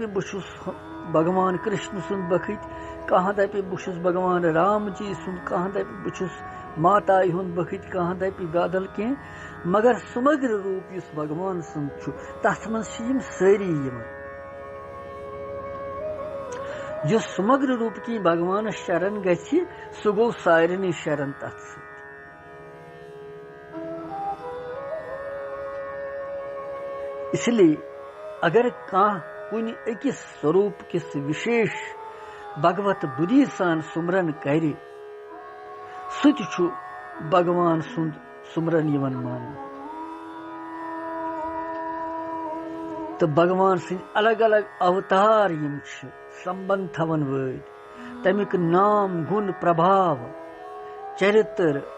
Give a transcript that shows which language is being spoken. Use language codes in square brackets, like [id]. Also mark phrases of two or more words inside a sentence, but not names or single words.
[ks] بہٕ چھُس بھگوان کرشن سُنٛد بخٕتۍ کانٛہہ دپہِ بہٕ چھُس بھگوان رام جی سُنٛد کانٛہہ دپہِ بہٕ چھُس ماتایہِ ہُنٛد بخٕتۍ کانٛہہ دپہِ بدل کینٛہہ مگر سمگر روٗپ یُس بھگوان سُنٛد چھُ تتھ منٛز چھِ یِم سٲری یِوان یُس سمگر روٗپ کی بھگوانس شرن گژھِ سُہ گوٚو سارنٕے شرن تتھ سۭتۍ [ur] اس لیے [ks] اگر کانٛہہ کُنہِ أکِس سوروٗپ کِس وشیش بھگوت بدھی سان سمرن کرِ سُہ تہِ چھُ بھگوان سُنٛد سمرن یِوان ماننہٕ تہٕ بھگوان سٕنٛدۍ الگ الگ اوتار یِم چھِ سمبند تھاون وٲلۍ تمیُک نام گُن پربھاو چرتر